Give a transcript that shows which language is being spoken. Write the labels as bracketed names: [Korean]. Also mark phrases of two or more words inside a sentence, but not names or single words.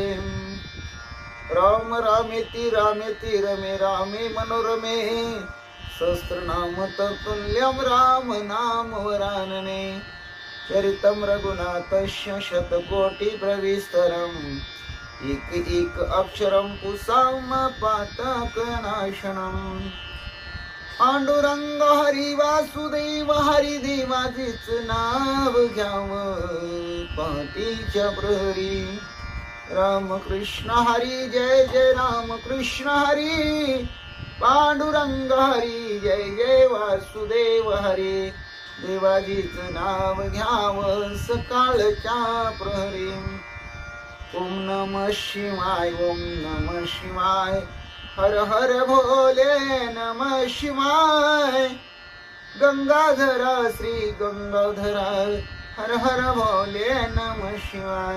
[Sanskrit] राम रामेति रामेति रमे रामे मनोरमे, सहस्रनाम तत्तुल्यं राम नाम वरानने। चरितं रघुनाथस्य शतकोटि प्रविस्तरम्, एक एक अक्षरं कुसुम पातकनाशनम्। [Marathi] पांडुरंग हरी वासुदेव हरी देवाचेच नाव घ्यावं पहाटेच्या प्रहरी। राम कृष्ण हरी जय जय राम कृष्ण हरी, पांडुरंग हरी जय जय वासुदेव हरी, देवाजीच नाव घ्यावं सकाळच्या प्रहरी। [Sanskrit] ओम नमः शिवाय ओम नमः शिवाय, हर हर भोले नमः शिवाय। गंगाधरा श्री गंगाधरा, हर हर भोले नमः शिवाय।